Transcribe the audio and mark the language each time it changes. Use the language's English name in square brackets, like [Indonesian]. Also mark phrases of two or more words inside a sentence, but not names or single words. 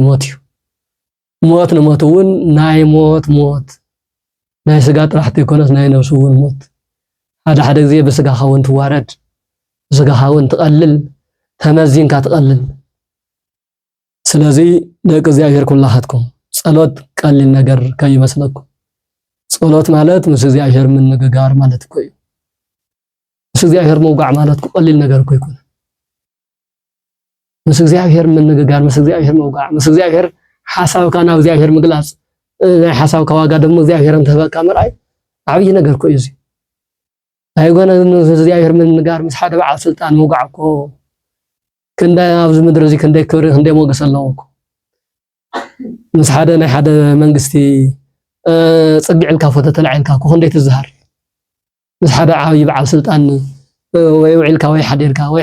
[Tigrinya] ሞት እዩ ሞት ንሞትውን ናይ ሞት ናይ ስጋ ጥራሕቲ ይኮነስ ናይ ነፍሱ እውን ሞት ሓደ ግዜ በስጋ ኻውን ትዋረድ በስጋ ኻውን ትቀልል ተመዚንካ ትቀልል ስለዚ ደቂ እግዚአብሔር ኩላኻትኩም ጸሎት ቀሊል ነገር ከይመስለኩም ጸሎት ማለት ምስ እግዚአብሔር ምንግጋር ማለት እኮ እዩ ምስ እግዚአብሔር መውጋዕ ማለት ቀሊል ነገር እኮ ይኮን ምስ እግዚአብሔር ምንግጋር ምስ እግዚአብሔር መውጋዕ ምስ እግዚአብሔር ሓሳብካ ናብ እግዚአብሔር ምግላጽ ናይ ሓሳብካ ዋጋ ደግሞ እግዚአብሔርን ተበቃ መርአይ ዓብይ ነገር እኮ እዩ ኣይጎነ እግዚአብሔር ምንጋር ምስ ሓደ በዓል ስልጣን መውጋዕ እኮ ክንዳ ኣብዚ ምድር እዚ ክንደይ ክብሪ ክንደይ ሞገስ ኣለዎ እኮ ምስ ሓደ ናይ ሓደ መንግስቲ ጽግዕልካ ፎቶ ተላዕልካ እኮ ክንደይ ትዝሃር ምስ ሓደ ዓብይ በዓል ስልጣን ወይ ውዕልካ ወይ ሓዲርካ ወይ